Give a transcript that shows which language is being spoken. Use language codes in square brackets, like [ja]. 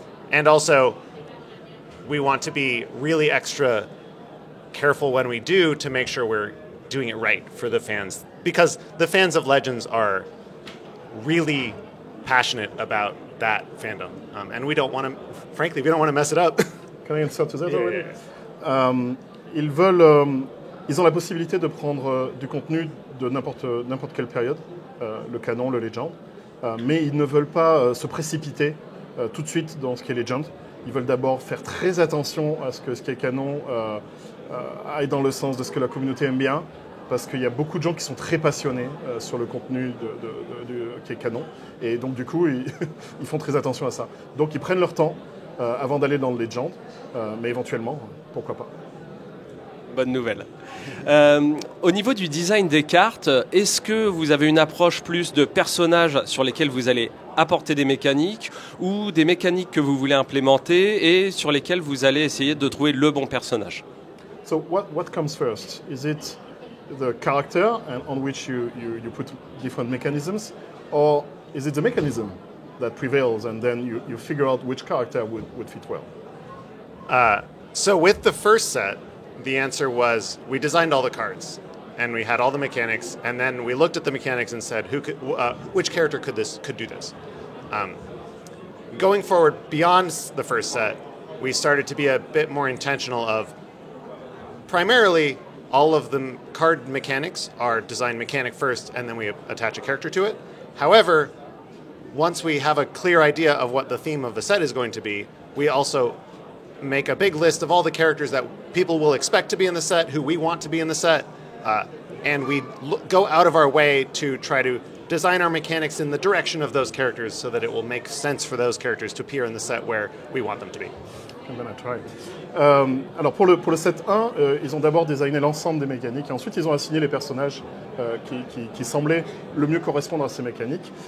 [en] And also, we want to be really extra careful when we do to make sure we're doing it right for the fans. Because the fans of Legends are really passionate about that fandom. And we don't want to, frankly, we don't want to mess it up. Can I answer to that already? Yeah. [fr] Ils ont la possibilité de prendre du contenu de n'importe quelle période, le canon, le Legend, mais ils ne veulent pas se précipiter tout de suite dans ce qui est Legend. Ils veulent d'abord faire très attention à ce que ce qui est canon aille dans le sens de ce que la communauté aime bien, parce qu'il y a beaucoup de gens qui sont très passionnés sur le contenu qui est canon, et donc du coup ils font très attention à ça. Donc ils prennent leur temps avant d'aller dans le Legend, mais éventuellement, pourquoi pas. Bonne nouvelle. Au niveau du design des cartes, est-ce que vous avez une approche plus de personnages sur lesquels vous allez apporter des mécaniques, ou des mécaniques que vous voulez implémenter et sur lesquelles vous allez essayer de trouver le bon personnage? [en] So what comes first? Is it the character on which you put different mechanisms, or is it the mechanism that prevails and then you figure out which character would fit well? So with the first set, the answer was we designed all the cards and we had all the mechanics, and then we looked at the mechanics and said which character could do this. Going forward beyond the first set, we started to be a bit more intentional of primarily all of the card mechanics are designed mechanic first, and then we attach a character to it. However, once we have a clear idea of what the theme of the set is going to be, we also make a big list of all the characters that people will expect to be in the set, who we want to be in the set, and we go out of our way to try to design our mechanics in the direction of those characters so that it will make sense for those characters to appear in the set where we want them to be. I'm gonna try. [fr] Alors pour le set 1, ils ont d'abord designé l'ensemble des mécaniques et ensuite ils ont assigné les personnages qui semblaient le mieux correspondre à ces mécaniques.